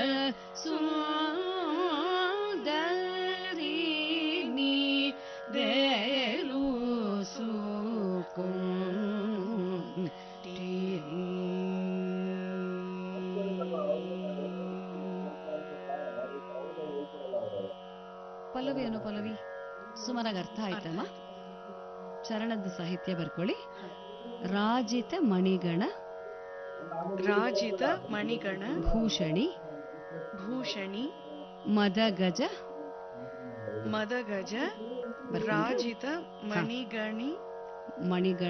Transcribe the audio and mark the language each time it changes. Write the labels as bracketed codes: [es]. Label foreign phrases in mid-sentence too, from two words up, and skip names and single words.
[kn] ಸುಂದರಿ ನೀ ದೇಲು ಸುಕುಂಟಿ ಪಲ್ಲವಿ ಅನುಪಲ್ಲವಿ ಸುಮಾರಾಗಿ ಅರ್ಥ ಆಯ್ತಮ್ಮ. ಚರಣದ ಸಾಹಿತ್ಯ ಬರ್ಕೊಳ್ಳಿ. [sa] राजित मणिगण राजित मणिगण भूषणि भूषणि मदगज मदगज राजित मणिगणि मणिगण